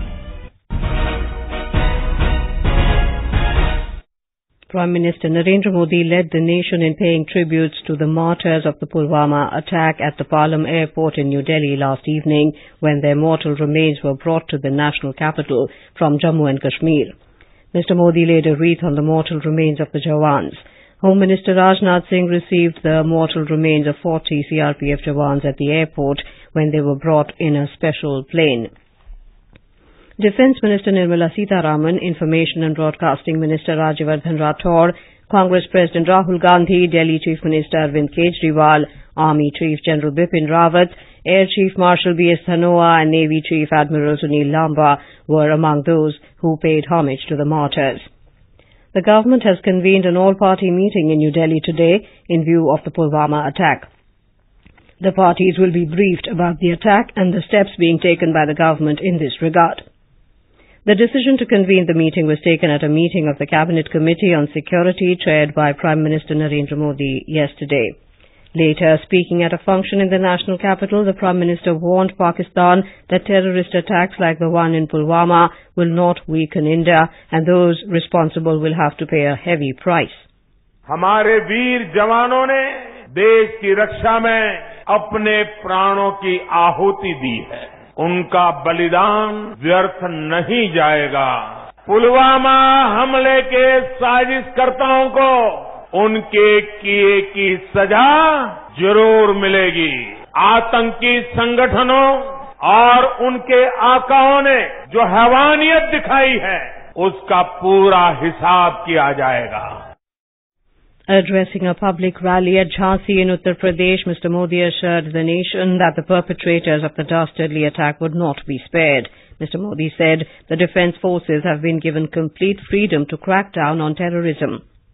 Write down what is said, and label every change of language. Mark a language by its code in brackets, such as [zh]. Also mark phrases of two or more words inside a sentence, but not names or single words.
[en] Prime Minister Narendra Modi led the nation in paying tributes to the martyrs of the Pulwama attack at the Pulwama airport in New Delhi last evening, when their mortal remains were brought to the national capital from Jammu and Kashmir. Mr. Modi laid a wreath on the mortal remains of the Jawans. Home Minister Rajnath Singh received the mortal remains of 40 CRPF Jawans at the airport when they were brought in a special plane. Defence Minister Nirmala Sitaraman, Information and Broadcasting Minister Rajyavardhan Rathore, Congress President Rahul Gandhi, Delhi Chief Minister Arvind Kejriwal, Army Chief General Bipin Rawat, Air Chief Marshal B.S. Dhanoa and Navy Chief Admiral Sunil Lamba were among those who paid homage to the martyrs. The government has convened an all-party meeting in New Delhi today in view of the Pulwama attack. The parties will be briefed about the attack and the steps being taken by the government in this regard. The decision to convene the meeting was taken at a meeting of the Cabinet Committee on Security chaired by Prime Minister Narendra Modi yesterday. Later, speaking at a function in the national capital, the Prime Minister warned Pakistan that terrorist attacks like the one in Pulwama will not weaken India and those responsible will have to pay a heavy price. [hi] हमारे वीर जवानों ने देश की रक्षा में अपने प्राणों की आहुति दी है। उनका बलिदान व्यर्थ नहीं जाएगा। पुलवामा हमले के साजिशकर्ताओं को उनके किए की सजा जरूर मिलेगी। आतंकी संगठनों और उनके आकाओं ने जो हैवानियत दिखाई है, उसका पूरा हिसाब किया जाएगा। [en] Addressing a public rally at Jhansi in Uttar Pradesh, Mr. Modi assured the nation that the perpetrators of the dastardly attack would not be spared. Mr. Modi said the defence forces have been given complete freedom to crack down on terrorism.